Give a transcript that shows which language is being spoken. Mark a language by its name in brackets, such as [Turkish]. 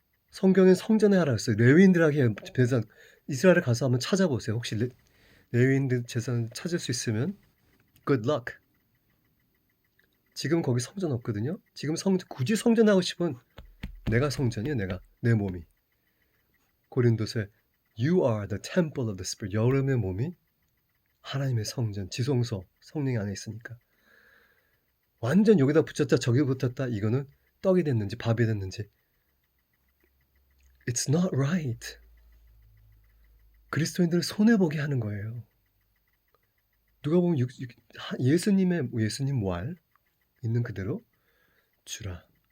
[Korean] 성경엔 성전에 하라 했어요. 레위인들에게 제사 이스라엘에 가서 한번 찾아보세요. 혹시 레위인들 제사 찾을 수 있으면 [English] good luck. [Korean] 지금 거기 성전 없거든요. 지금 굳이 성전 하고 싶으면 내가 성전이에요. 내 몸이. 고린도서에 [English] You are the temple of the Spirit. [Korean] 여러분의 몸이 하나님의 성전, 지성소, 성령이 안에 있으니까. 완전 여기다 붙였다 저기 붙였다 이거는 떡이 됐는지 밥이 됐는지 [English] It's not right. [Korean] 그리스도인들을 손해보게 하는 거예요. 누가 보면 예수님 말 있는 그대로 주라.